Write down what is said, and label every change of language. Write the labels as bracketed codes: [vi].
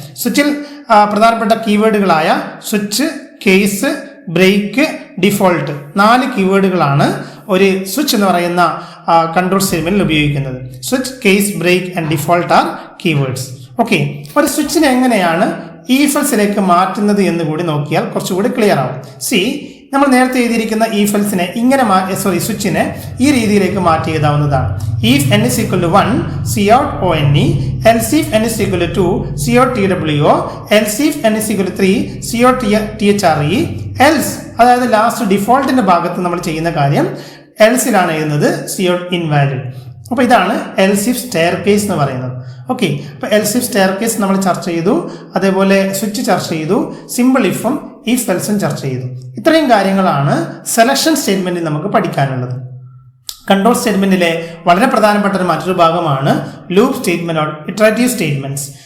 [ml] സ്വിച്ചിൽ പ്രധാനപ്പെട്ട കീവേഡുകളായ switch, case, break, default 4 കീവേഡുകളാണ് ഒരു switch എന്ന് പറയുന്ന കൺട്രോൾ സ്റ്റേറ്റ്മെന്റിൽ ഉപയോഗിക്കുന്നത്. [en] Switch, case, break and default are keywords. [ml] Okay, ഒരു സ്വിച്ചിനെ എങ്ങനെയാണ് if elseലേക്ക് മാറ്റുന്നത് എന്ന് കൂടി നോക്കിയാൽ കുറച്ചുകൂടി ക്ലിയർ ആവും. നമ്മൾ നേരത്തെ എഴുതിയിരിക്കുന്ന if else ഇങ്ങനെ സ്വിച്ചിനെ ഈ രീതിയിലേക്ക് മാറ്റി എഴുതാവുന്നതാണ്. [en] if n is equal to 1 cout one, else if n is equal to 2 cout two, else if n is equal to 3 cout thre, else [ml] അതായത് ലാസ്റ്റ് ഡിഫോൾട്ടിന്റെ ഭാഗത്ത് നമ്മൾ ചെയ്യുന്ന കാര്യം എൽസിലാണ് എഴുതുന്നത് [en] cout invalid. [ml] അപ്പോൾ ഇതാണ് എൽസ് ഇഫ് സ്റ്റെയർ കേസ് എന്ന് പറയുന്നത്. ഓക്കെ, അപ്പോൾ എൽസ് ഇഫ് സ്റ്റെയർ കേസ് നമ്മൾ ചർച്ച ചെയ്തു, അതേപോലെ സ്വിച്ച് ചർച്ച ചെയ്തു, സിമ്പിൾ ഇഫും ഇഫ് എൽസും ചർച്ച ചെയ്തു. ഇത്രയും കാര്യങ്ങളാണ് സെലക്ഷൻ സ്റ്റേറ്റ്മെന്റിൽ നമുക്ക് പഠിക്കാനുള്ളത്. കൺട്രോൾ സ്റ്റേറ്റ്മെന്റിലെ വളരെ പ്രധാനപ്പെട്ട മറ്റൊരു ഭാഗമാണ് loop statement or iterative statements.